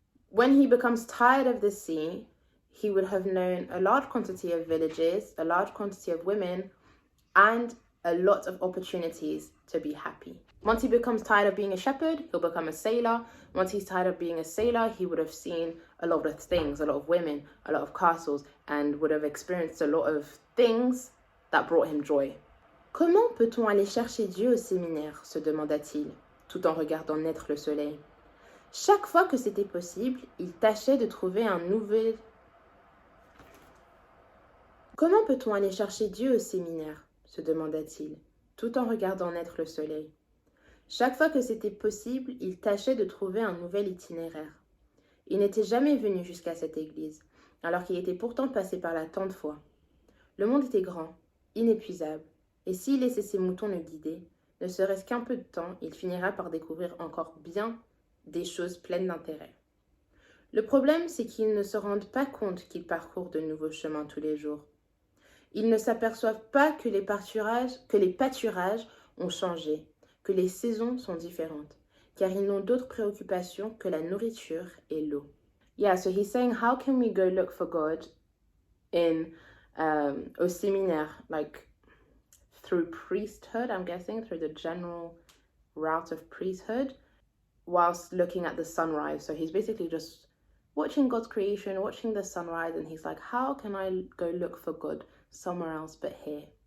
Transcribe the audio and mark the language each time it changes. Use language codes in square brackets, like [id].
[en] When he becomes tired of the sea, he would have known a large quantity of villages, a large quantity of women, and a lot of opportunities to be happy. Once he becomes tired of being a shepherd, he'll become a sailor. Once he's tired of being a sailor, he would have seen a lot of things, a lot of women, a lot of castles, and would have experienced a lot of things that brought him joy. [fr] Comment peut-on aller chercher Dieu au séminaire, se demanda-t-il, tout en regardant naître le soleil. Chaque fois que c'était possible, il tâchait de trouver un nouvel... Comment peut-on aller chercher Dieu au séminaire, se demanda-t-il, tout en regardant naître le soleil. Chaque fois que c'était possible, il tâchait de trouver un nouvel itinéraire. Il n'était jamais venu jusqu'à cette église, alors qu'il était pourtant passé par là tant de fois. Le monde était grand, inépuisable, et s'il laissait ses moutons le guider, ne serait-ce qu'un peu de temps, il finira par découvrir encore bien des choses pleines d'intérêt. Le problème, c'est qu'ils ne se rendent pas compte qu'ils parcourent de nouveaux chemins tous les jours. Ils ne s'aperçoivent pas que les pâturages ont changé, que les saisons sont différentes, car ils n'ont d'autres préoccupations que la nourriture et l'eau. [en] Yeah, so he's saying, how can we go look for God in [fr] au séminaire, [en] like through priesthood, I'm guessing, through the general route of priesthood, whilst looking at the sunrise. So he's basically just watching God's creation, watching the sunrise, and he's like, how can I go look for God somewhere else but here?